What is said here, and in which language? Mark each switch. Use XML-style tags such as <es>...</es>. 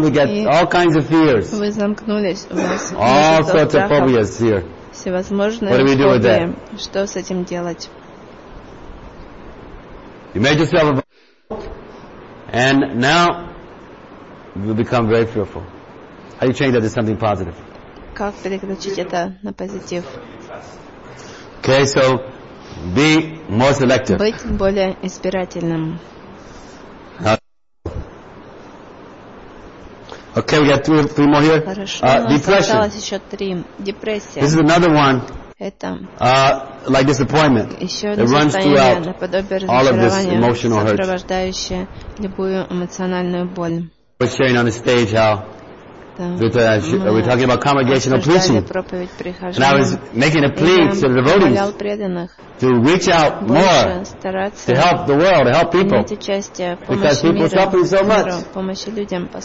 <en>We got all kinds of fears. All sorts of phobias here. What do we do with that? You made yourself a and now you become very fearful. How do you change that to something positive?</en> <ru>Как переключить это на позитив?</ru> <en>Okay, so be more selective.</en> <ru>Быть более избирательным.</ru> <en>Okay, we got three more here.</en> <ru>Хорошо, осталось еще три. Депрессия.</ru> <en>This is another one.</en> <ru>Это.</ru> <en>Like disappointment.</en> <ru>Еще одно состояние, наподобие разочарования, сопровождающее любую эмоциональную боль.</ru> <en>We're sharing on the stage how we're talking about congregational preaching. And I was making a plea to the devotees to reach out more to help the world, to help people. Because people are suffering so much.</en>